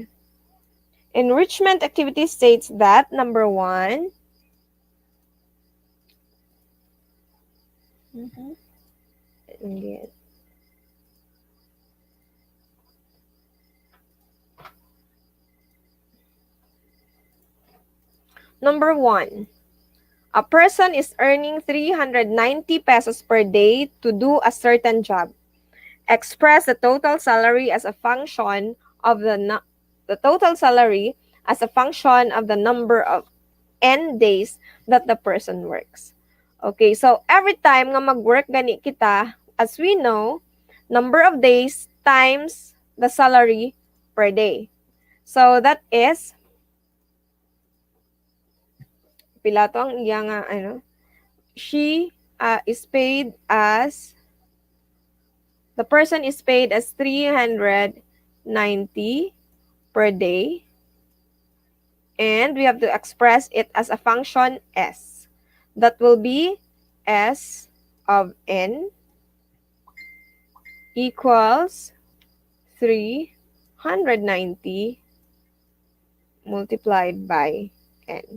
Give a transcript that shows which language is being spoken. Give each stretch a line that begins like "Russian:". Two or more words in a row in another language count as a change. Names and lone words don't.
English: Enrichment activity states that number 1, number 1, a person is earning 390 pesos per day to do a certain job. Express the total salary as a function of the total salary as a function of the number of n days that the person works. Okay, so every time
Hiligaynon: nga mag-work gani kita,
English: as we know, number of days times the salary per day. So that is,
Hiligaynon: pila to ang iya nga,
English: she is paid as, the person is paid as 390 per day. And we have to express it as a function S. That will be S of n equals 390 multiplied by n.